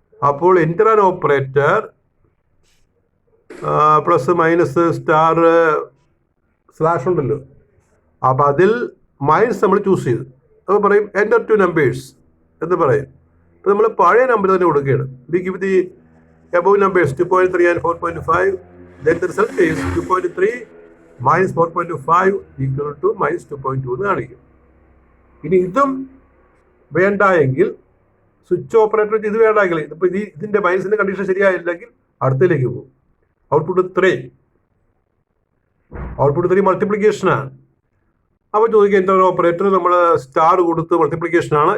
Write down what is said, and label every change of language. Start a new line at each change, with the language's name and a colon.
Malayalam: അപ്പോൾ enter an operator plus minus star slash ഉണ്ടല്ലോ, അപ്പം അതിൽ മൈനസ് നമ്മൾ ചൂസ് ചെയ്തു. അപ്പോൾ പറയും എൻ്റർ 2 നമ്പേഴ്സ് എന്ന് പറയും. അപ്പോൾ നമ്മൾ പഴയ നമ്പർ തന്നെ കൊടുക്കുകയാണ്.
English: We give the above numbers 2.3 and 4.5. Then the result is 2.3 minus 4.5 equal to minus 2.2
Malayalam: എന്ന് കാണിക്കും. ഇനി ഇതും വേണ്ട എങ്കിൽ സ്വിച്ച് ഓപ്പറേറ്റർ ഇത് വേണ്ടെങ്കിൽ ഇപ്പോൾ ഇതിൻ്റെ മൈനസിൻ്റെ കണ്ടീഷൻ ശരിയായില്ലെങ്കിൽ അടുത്തതിലേക്ക് പോകും. ഔട്ട്പുട്ട് 3 മൾട്ടിപ്ലിക്കേഷനാണ്. അപ്പോൾ ചോദിക്കുക എൻ്റെ ഓപ്പറേറ്റർ നമ്മൾ സ്റ്റാർ കൊടുത്ത് മൾട്ടിപ്ലിക്കേഷനാണ്.